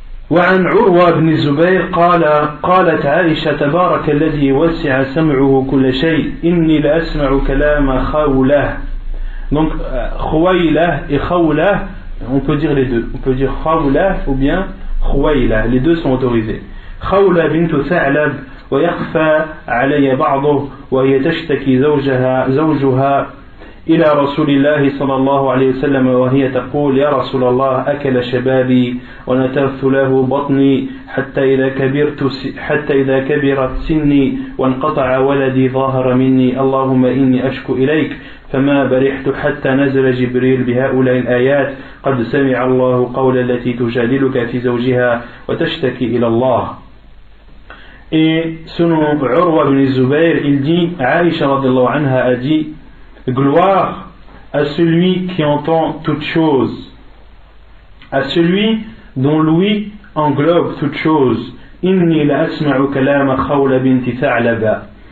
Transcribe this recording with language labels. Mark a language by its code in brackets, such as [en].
[ar] وعن عروة بن الزبير قالت عائشة تبارك الذي وسع سمعه كل شيء إني لأسمع كلام خولة. [fr] Donc Khuwaylah et Khawlah, on peut dire les deux. On peut dire Khawlah ou bien Khouayla, les deux sont autorisés. [ar] Khawla bint Tha'lab ويخفى علي بعضه وهي تشتكي زوجها إلى رسول الله صلى الله عليه وسلم وهي تقول يا رسول الله أكل شبابي ونترت له بطني حتى إذا كبرت سني وانقطع ولدي ظاهر مني اللهم إني أشكو إليك فما برحت حتى نزل جبريل بهؤلاء الآيات قد سمع الله قول التي تجادلك في زوجها وتشتكي إلى الله. [fr] Et selon Urwa ibn Zubayr, il dit, Aïcha [ar] radiallahu anha [fr] a dit, gloire à celui qui entend toutes choses, à celui dont l'ouïe englobe toutes choses. [ar] Inni la asma'u kalama Khawla binti Tha'laba.